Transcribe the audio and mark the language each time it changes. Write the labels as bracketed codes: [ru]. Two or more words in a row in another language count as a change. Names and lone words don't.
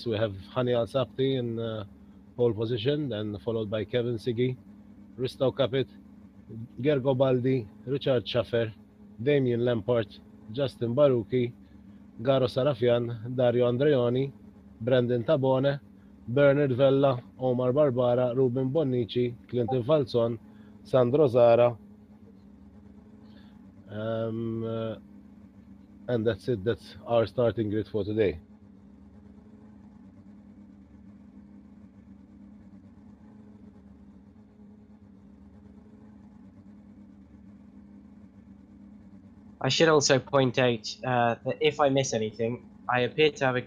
[en] We have Hani Al-Sabti in pole position, and followed by Kevin Siggy, Risto Capit, Gergo Baldi, Richard Schaffer, Damien Lampart, Justin Baruki, Garo Sarafian, Dario Andreoni, Brendan Tabone, Bernard Vella, Omar Barbara, Ruben Bonnici, Clinton Falzon, Sandro Zara, and that's it. That's our starting grid for today. I should also point out that if I miss anything, I appear to have a